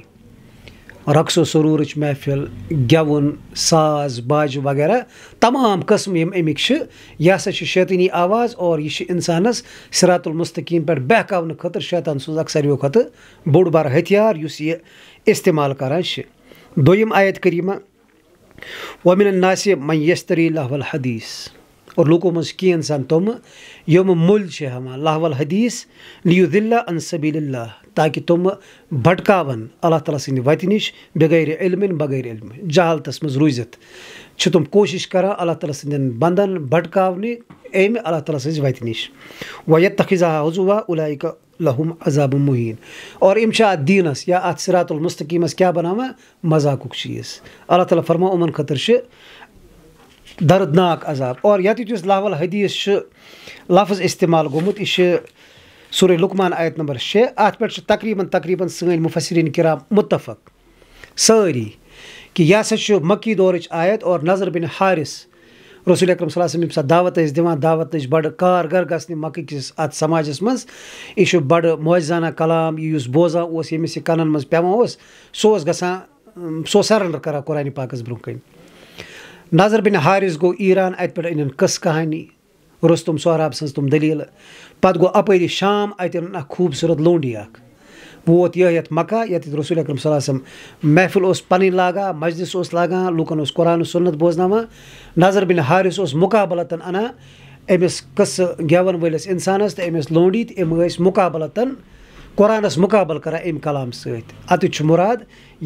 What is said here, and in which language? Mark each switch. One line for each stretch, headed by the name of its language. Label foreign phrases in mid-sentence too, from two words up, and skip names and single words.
Kashmiri: رقصو سروٗرٕچ محفِل گٮ۪وُن ساز باجہِ وغیرہ تمام قٕسم یِم اَمِکۍ چھِ یہِ ہسا چھِ شیطٲنی آواز اور یہِ چھِ انسانس
Arabic: صراط المستقیٖم
Kashmiri: پٮ۪ٹھ بہکاونہٕ خٲطرٕ شیطان سُنٛد اکھ ساروِیو کھۄتہٕ بوٚڑ بارٕ ہتھیار یُس یہِ استعمال کران چھِ دوٚیِم آیت کریٖمہ
Arabic: ومن الناس من یشتری لہو الحدیث
Kashmiri: اور لوٗکو منٛز چھِ کینٛہہ انسان تِم یِم مٔلۍ چھِ ہٮ۪وان
Arabic: لہو الحدیث لیُضِلَّ عن سبیٖل اللہ
Kashmiri: تاکہِ تِم بھٹکاون اللہ تعالیٰ سٕنٛدِ وتہِ نِش
Arabic: بغیر علمٍ بغیر علمِ
Kashmiri: جہالتس منٛز روٗزِتھ چھِ تِم کوٗشش کران اللہ تعالیٰ سٕنٛدٮ۪ن بنٛدن بھٹکاونہِ اَمہِ اللہ تعالیٰ سٕنٛزِ وتہِ نِش
Arabic: ویتخذها حضوا اولئک لہم عذاب مہیٖن
Kashmiri: اور یِم چھِ اتھ دیٖنس یا اتھ صراط المستقیٖمس کیٛاہ بناوان مذاقُک چیٖز اللہ تعالیٰ فرماو یِمن خٲطرٕ چھِ دردناک عذاب اور ییٚتیُک یُس
Arabic: لاول حدیث
Kashmiri: چھُ لفظ استعمال گوٚمُت یہِ چھُ سورہ لقمان آیت نمبر 6 اَتھ پٮ۪ٹھ چھُ تقریٖباً سٲنۍ مُفسریٖن کرام مُتفق سٲری کہِ یہِ ہسا چھُ مکی دورٕچ آیت اور نظر بن حارث رسول اکرم
Arabic: صلی اللہ علیہ وسلم
Kashmiri: ییٚمہِ ساتہٕ دعوت ٲسۍ دِوان دعوتٕچ بڑٕ کارگر گژھنہِ مکہٕ کِس اَتھ سماجس منٛز یہِ چھُ بڑٕ موجزانہ کلام یہِ یُس بوزان اوس ییٚمِس یہِ کَنن منٛز پیٚوان اوس سُہ اوس گژھان سُہ اوس سرنڈر کران قرآنِ پاکس برونٛہہ کَنۍ نظر بن حارث گوٚو ایران اَتہِ پٮ۪ٹھ أنِن قٕصہٕ کہانی رُستُم سہراب سٕنٛز تِم دٔلیٖلہٕ پتہٕ گوٚو اپٲری شام اَتہِ أنِن اکھ خوٗبصوٗرت لونڈی اکھ ووت یتھ مکہ ییٚتٮ۪تھ رسول اکرم
Arabic: صلی اللہ علیہ وسلم
Kashmiri: محفل اوس پنٕنۍ لاگان مجلس اوس لاگان لُکن اوس قرآن سُنت بوزناوان نظر بن حارث اوس مُقابلتن اَنان أمِس قٕصہٕ گٮ۪ون وٲلِس اِنسانس تہٕ أمِس لونڈی تہٕ یِم ٲسۍ مُقابلتن قرآنس مُقابل کران اَمہِ کلام سۭتۍ اَتِچ چھُ مُراد یہِ